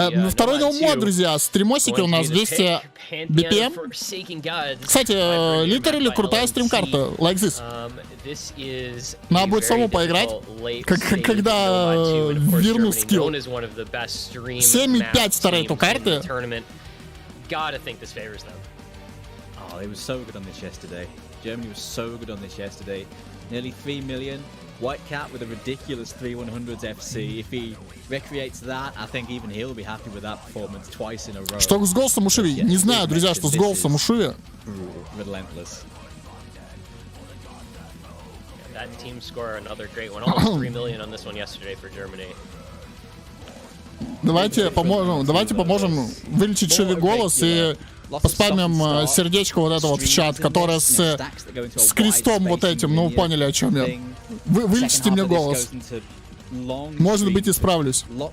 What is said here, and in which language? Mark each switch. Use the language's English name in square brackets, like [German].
[Russian] Второй ноумод, друзья, стримосики у нас 200 BPM. Кстати, литерали крутая стрим-карта, [English] like this. [Russian] Надо будет самому поиграть, когда верну скилл. 7,5 старые эту карты. [English] Oh, they were so good on this yesterday. Germany was so good on this yesterday. Nearly 3 million. White Cat with a ridiculous 3/100s FC. If he recreates that, I think even he'll be happy with that performance twice in a row. [Russian] Что с голосом у Шиви? Не знаю, друзья, что с голосом у Шиви. [English] Relentless. That team score another great one. Almost 3 million on this one yesterday for Germany. [Russian] Давайте поможем вылечить Шиви голос и поспамим сердечко вот это вот в чат, которое с крестом вот этим, ну поняли, о чем я. Вылечите мне голос. Может быть, исправлюсь.